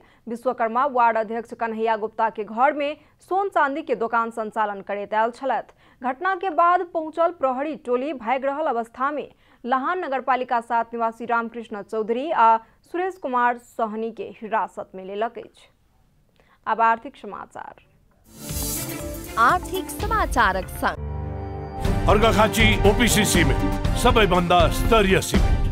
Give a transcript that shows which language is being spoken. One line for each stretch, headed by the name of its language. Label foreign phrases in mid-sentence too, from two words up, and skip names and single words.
Maithili: विश्वकर्मा वार्ड अध्यक्ष कन्हैया गुप्ता के घर में सोन चांदी के दुकान संचालन करैत आयल छलथि। घटना के बाद पहुंचल प्रहरी टोली भागि रहल अवस्था में लहान नगरपालिका 7 निवासी रामकृष्ण चौधरी आ सुरेश कुमार सहनी के हिरासत में लेलक अछि। अब आर्थिक समाचार। आर्थिक समाचारक संग
Nepali: अर्घाखाँची ओपीसी सिमेन्ट सबैभन्दा स्तरीय सिमेन्ट।